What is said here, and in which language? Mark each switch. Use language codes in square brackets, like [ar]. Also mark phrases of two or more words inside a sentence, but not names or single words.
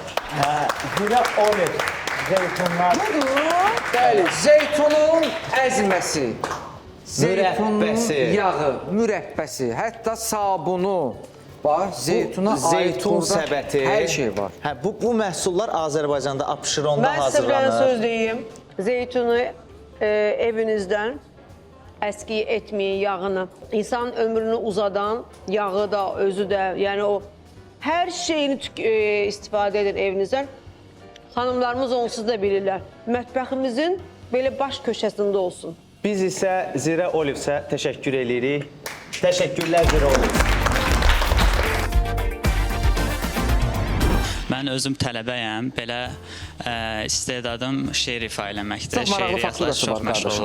[az] olmasa Azərbaycanın 1-ə 10 Zeytunlar, Bəli, zeytunun əzməsi, zeytunun Mürəbbəsi. yağı, mürəbbəsi, hətta sabunu var, zeytuna aid zeytun burada səbəti. hər şey var. Hə, bu məhsullar Azərbaycanda Abşeronda [tr] Ben size bir [az] hazırlanır. [tr] söz diyeyim. Zeytunu evinizden eski etmeyin yağını. İnsan ömrünü uzadan yağı da, özü de yani o her şeyini istifade edin evinizden. Hanımlarımız onsuz da bilirler. Mətbəximizin böyle baş köşesinde olsun. [az] Biz isə Zirə Olivsə təşəkkür edirik. Təşəkkürlər Zirə Oliv. Mən özüm tələbəyəm, belə istedadım şeir ifa eləməkdir. Çox maraqlı Şeiriyyatla fakturası çox var məşğul qardaşım.